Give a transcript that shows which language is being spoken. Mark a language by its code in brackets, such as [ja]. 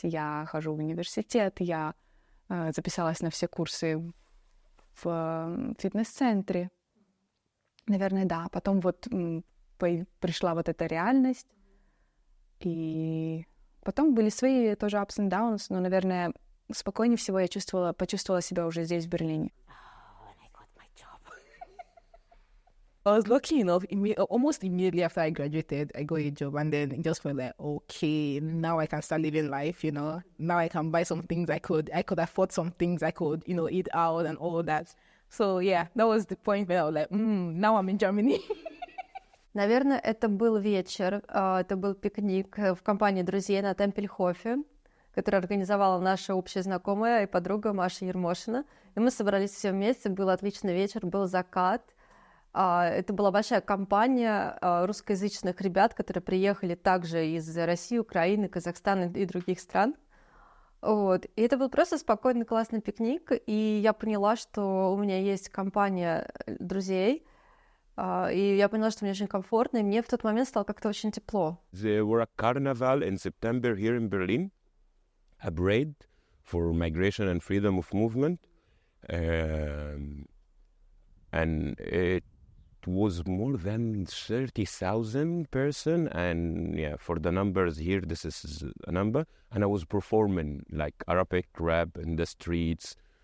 [ru] Я хожу в университет, я записалась на все курсы в фитнес-центре. Наверное, да. Потом пришла эта реальность. И потом были свои тоже ups and downs, но, наверное, спокойнее всего я почувствовала себя уже здесь, в Берлине. [en] I was lucky enough, almost immediately after I graduated, I got a job, and then it just felt like, okay, now I can start living life, Now I can buy some things I could afford some things I could, eat out and all that. So, yeah, that was the point where I was like, now I'm in Germany. [ru] Наверное, это был вечер, это был пикник в компании друзей на Темпельхофе, который организовала наша общая знакомая и подруга Маша Ермошина. И мы собрались все вместе, был отличный вечер, был закат. Это была большая компания русскоязычных ребят, которые приехали также из России, Украины, Казахстана и других стран. Вот. И это был просто спокойный, классный пикник, и я поняла, что у меня есть компания друзей, и я поняла, что мне очень комфортно, и мне в тот момент стало как-то очень тепло. [en] There were a carnival in September here in Berlin, a parade for migration and freedom of movement, and it was more than 30,000 person, and yeah, for the numbers here, this is a number, and I was performing like Arabic rap in the streets.